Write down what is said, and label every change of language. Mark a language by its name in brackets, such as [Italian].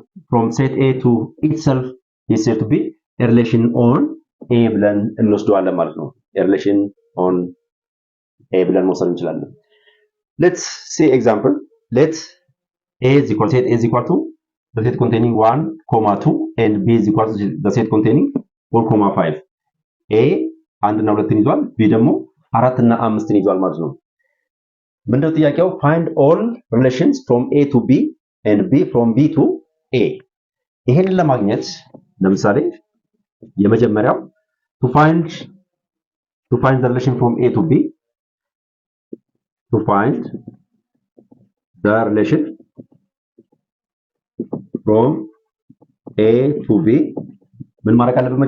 [English] from set A to itself is said to be a relation on A [Amharic] ብለን እንወስደዋለን ማለት ነው። [English] a relation on A [Amharic] ብለን መውሰድ እንችላለን። [English] let's see example. let A is equal to the set containing 1, 2 and B is equal to the set containing 4, 5. [Amharic] A አንድ እና ሁለትን ይዟል። B ደግሞ አራት እና አምስትን ይዟል ማለት ነው። ምንድነው ጥያቄው? [English] find all relations from A to B and B from B to A። [Amharic] ይሄንን ለማግኘት ለምሳሌ የመጀመሪያው [English] to find the relation from A to B, to find the relation from A to B [Amharic] ምን ማድረግ አለብን?